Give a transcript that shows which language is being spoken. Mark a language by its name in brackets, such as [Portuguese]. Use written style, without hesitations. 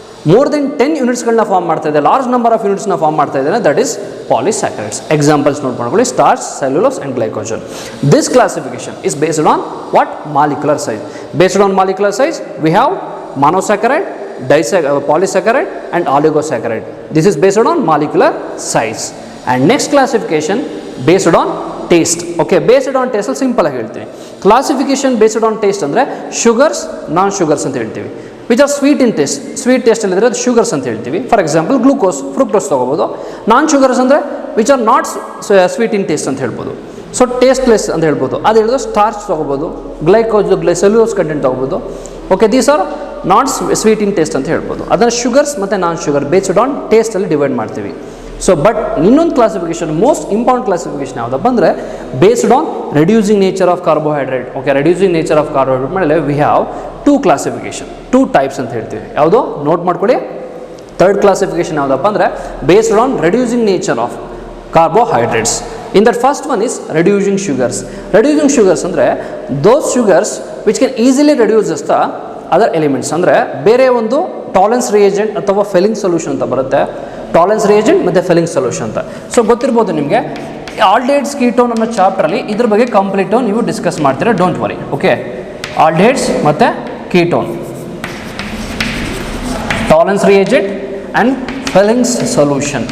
[Kannada] More than 10 ಯೂನಿಟ್ಸ್ಗಳನ್ನ form ಮಾಡ್ತಾ ಇದೆ, large number of ಯೂನಿಟ್ಸ್ನ form ಮಾಡ್ತಾ ಇದ್ದಾರೆ, ದಟ್ ಇಸ್ ಪಾಲಿಸ್ಯಾಕರೈಡ್ಸ್. ಎಕ್ಸಾಂಪಲ್ಸ್ ನೋಟ್ ಮಾಡ್ಕೊಳ್ಳಿ, starch, cellulose and glycogen. [English] This classification is based on what? [Kannada] Molecular size. [English] Based on molecular size we have monosaccharide, polysaccharide and oligosaccharide. This is based on molecular size. And next classification based on taste. Okay, based on taste [Kannada] simple ಆಗಿ ಹೇಳ್ತೀನಿ. Classification based on taste ಅಂದರೆ sugars, ನಾನ್ sugars ಅಂತ ಹೇಳ್ತೀವಿ. [English] Which are sweet in taste. [Kannada] Sweet ಟೇಸ್ಟಲ್ಲಿ ಇದ್ದರೆ ಅದು sugars ಅಂತ ಹೇಳ್ತೀವಿ. For example glucose, fructose ತೊಗೋಬೋದು. ನಾನ್ ಶುಗರ್ಸ್ ಅಂದರೆ [English] which are not sweet in taste [Kannada] ಅಂತ ಹೇಳ್ಬೋದು. ಸೊ ಟೇಸ್ಟ್ಲೆಸ್ ಅಂತ ಹೇಳ್ಬೋದು. ಅದು ಹೇಳಿದ್ರೆ ಸ್ಟಾರ್ಚ್ ತೊಗೋಬೋದು, ಸೆಲ್ಯುಲೋಸ್ ಕಂಟೆಂಟ್ ತೊಗೋಬೋದು. Okay, [English] these are not sweet in taste [Kannada] ಅಂತ ಹೇಳ್ಬೋದು. ಅದನ್ನು ಶುಗರ್ಸ್ ಮತ್ತು ನಾನ್ ಶುಗರ್ ಬೇಸ್ಡ್ ಆನ್ ಟೇಸ್ಟಲ್ಲಿ ಡಿವೈಡ್ ಮಾಡ್ತೀವಿ. ಸೊ ಬಟ್ ಇನ್ನೊಂದು ಕ್ಲಾಸಿಫಿಕೇಶನ್, ಮೋಸ್ಟ್ ಇಂಪಾರ್ಟೆಂಟ್ ಕ್ಲಾಸಿಫಿಕೇಶನ್ ಯಾವುದಪ್ಪ ಅಂದರೆ based on reducing nature of carbohydrate. Okay, reducing nature of carbohydrate ಮೇಲೆ ವಿ ಹ್ಯಾವ್ 2 ಕ್ಲಾಸಿಫಿಕೇಶನ್, 2 ಟೈಪ್ಸ್ ಅಂತ ಹೇಳ್ತೀವಿ. ಯಾವುದೋ ನೋಟ್ ಮಾಡ್ಕೊಳ್ಳಿ. ಥರ್ಡ್ ಕ್ಲಾಸಿಫಿಕೇಶನ್ ಯಾವುದಪ್ಪ ಅಂದರೆ based on reducing nature of carbohydrates. [English] In that first one is reducing sugars. Reducing sugars [Kannada] ಅಂದರೆ [English] those sugars which can easily reduce the other elements. [Kannada] ಅಂದರೆ ಬೇರೆ ಒಂದು ಟಾಲೆನ್ಸ್ ರಿಯೇಜೆಂಟ್ ಅಥವಾ ಫೆಲಿಂಗ್ ಸೊಲ್ಯೂಷನ್ ಅಂತ ಬರುತ್ತೆ. ಟಾಲೆನ್ಸ್ ರಿಯೇಜೆಂಟ್ ಮತ್ತು ಫೆಲಿಂಗ್ ಸೊಲ್ಯೂಷನ್ ಅಂತ. ಸೊ ಗೊತ್ತಿರ್ಬೋದು ನಿಮಗೆ, ಆಲ್ಡಿಹೈಡ್ಸ್ ಕೀಟೋನ್ ಅನ್ನೋ ಚಾಪ್ಟ್ರಲ್ಲಿ ಇದ್ರ ಬಗ್ಗೆ ಕಂಪ್ಲೀಟು ನೀವು ಡಿಸ್ಕಸ್ ಮಾಡ್ತೀರಾ, ಡೋಂಟ್ ವರಿ. ಓಕೆ, ಆಲ್ಡಿಹೈಡ್ಸ್ ಮತ್ತು ketone, Tollens reagent and ಫೆಲಿಂಗ್ಸ್ solution.